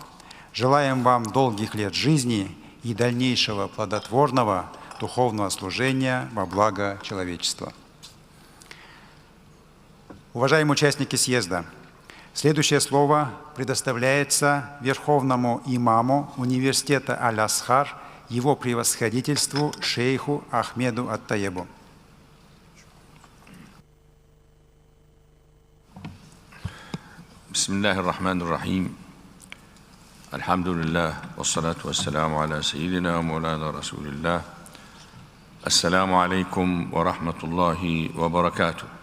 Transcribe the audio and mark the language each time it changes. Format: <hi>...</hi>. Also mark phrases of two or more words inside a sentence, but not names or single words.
<ru>Желаем вам долгих лет жизни и дальнейшего плодотворного духовного служения во благо человечества. Уважаемые участники съезда, следующее слово предоставляется Верховному имаму университета Аль-Асхар, его превосходительству шейху Ахмеду Ат-Таебу.</ru> <ar>بسم الله الرحمن الرحيم الحمد لله والصلاة والسلام على سيدنا ومولانا رسول الله السلام عليكم ورحمة الله وبركاته.</ar>